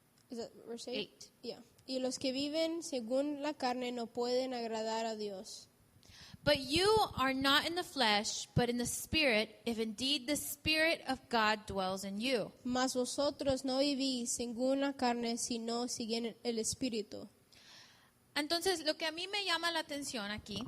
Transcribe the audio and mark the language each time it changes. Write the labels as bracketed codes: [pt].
[en] Is that verse 8? 8. Yeah. [es] Y los que viven según la carne no pueden agradar a Dios. [en] But you are not in the flesh, but in the Spirit, if indeed the Spirit of God dwells in you. [es] Mas vosotros no vivís según la carne, sino siguen el Espíritu. Entonces, lo que a mí me llama la atención aquí